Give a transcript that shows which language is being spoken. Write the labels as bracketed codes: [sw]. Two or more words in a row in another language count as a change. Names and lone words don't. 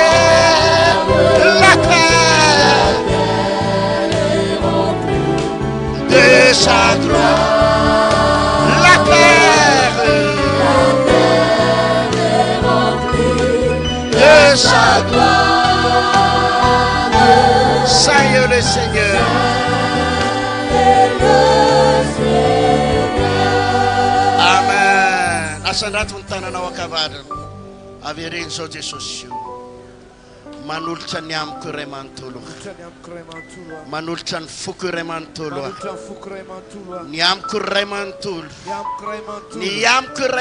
[fr] la terre est remplie de sa gloire, la terre est remplie de sa gloire. Seigneur le Seigneur. [mg] Asandrato ny tananao akavarana avereny zao Jesosy manolotra ny amiko iray manontolo manolotra ny foko iray manontolo ny amiko iray manontolo ny amiko iray